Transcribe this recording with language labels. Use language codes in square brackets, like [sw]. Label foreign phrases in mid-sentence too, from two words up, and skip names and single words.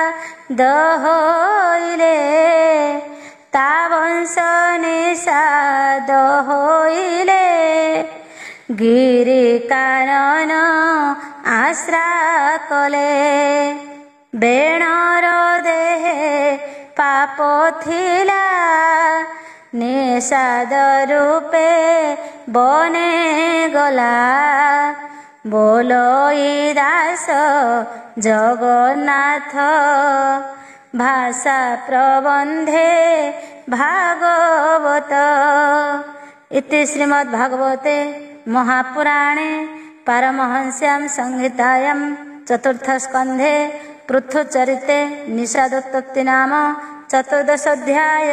[or] ଦହୋଇଲେ ତା ବଂଶ ନିଶା ଦହୋଇଲେ ଗିରୀ କାନନ ଆଶ୍ରା କଲେ ବେଣର ଦେହେ ପାପ ଥିଲା ନିଷାଦ ରୂପେ ବନେ ଗଲା ବୋଲୋଇ ଦାସ ଜଗନ୍ନାଥ ଭାଷା ପ୍ରବନ୍ଧେ ଭାଗବତ [sa] इति श्रीमद्भागवते महापुराणे पारमहंस्यां संहितायां चतुर्थ स्कंधे पृथुचरिते निषादोत्पत्ति नाम चतुर्दश अध्याय।